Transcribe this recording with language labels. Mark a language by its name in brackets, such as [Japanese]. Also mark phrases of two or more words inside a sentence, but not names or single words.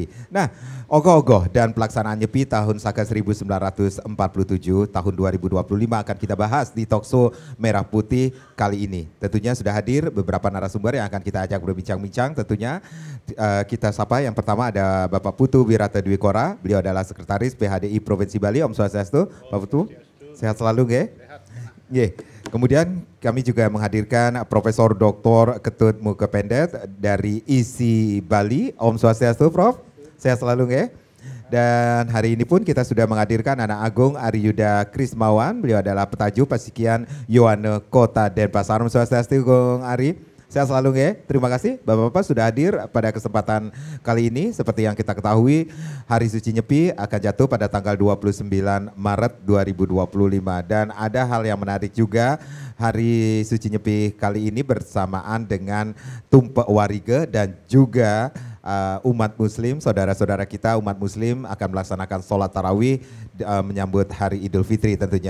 [Indonesian] Nah, ogoh-ogoh dan pelaksanaan Nyepi tahun Saka 1947 tahun 2025 akan kita bahas di Talkshow Merah Putih kali ini. Tentunya sudah hadir beberapa narasumber yang akan kita ajak berbincang-bincang. Tentunya kita sapa yang pertama ada Bapak Putu Wirata Dwi Kora. Beliau adalah Sekretaris PHDI Provinsi Bali. [Balinese] Om Swastiastu, [Indonesian] Pak Putu. Sehat selalu, nggih? Nggih. Kemudian kami juga menghadirkan Profesor Dr. Ketut Mukependet dari ISI Bali. [Balinese] Om Swastiastu, [Indonesian] Prof. Sehat selalu, nggih? Dan hari ini pun kita sudah menghadirkan Anak Agung Ari Yuda Krismawan. Beliau adalah Petaju Pasikian Yohana Kota Denpasar. [Balinese] Om Swastiastu, Gong Ari. [Indonesian] Sehat selalu, nggih. Terima kasih Bapak-bapak sudah hadir pada kesempatan kali ini. Seperti yang kita ketahui, Hari Suci Nyepi akan jatuh pada tanggal 29 Maret 2025. Dan ada hal yang menarik juga, Hari Suci Nyepi kali ini bersamaan dengan Tumpuk Warige dan juga umat muslim, saudara-saudara kita umat muslim akan melaksanakan sholat tarawih menyambut hari Idul Fitri tentunya.